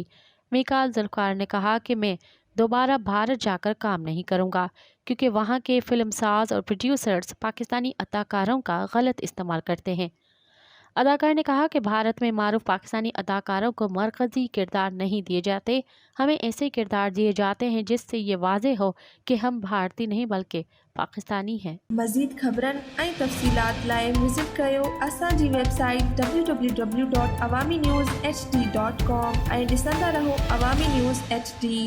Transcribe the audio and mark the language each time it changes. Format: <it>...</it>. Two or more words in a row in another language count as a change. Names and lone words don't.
<ur>میکال ذوالفقار نے کہا کہ میں دوبارہ بھارت جا کر کام نہیں کروں گا، کیونکہ وہاں کے فلم ساز اور پروڈیوسرز پاکستانی اداکاروں کا غلط استعمال کرتے ہیں۔ اداکار نے کہا کہ بھارت میں معروف پاکستانی اداکاروں کو مرکزی کردار نہیں دیے جاتے، ہمیں ایسے کردار دیے جاتے ہیں جس سے یہ واضح ہو کہ ہم بھارتی نہیں بلکہ پاکستانی ہیں۔</ur> <sd>مزید خبرن ऐं तफ़सीलात लाइ विज़िट कयो असांजी वेबसाइट www.awamiNewsHD.com ऐं ॾिसंदा रहो अवामी न्यूज़ HD।</sd>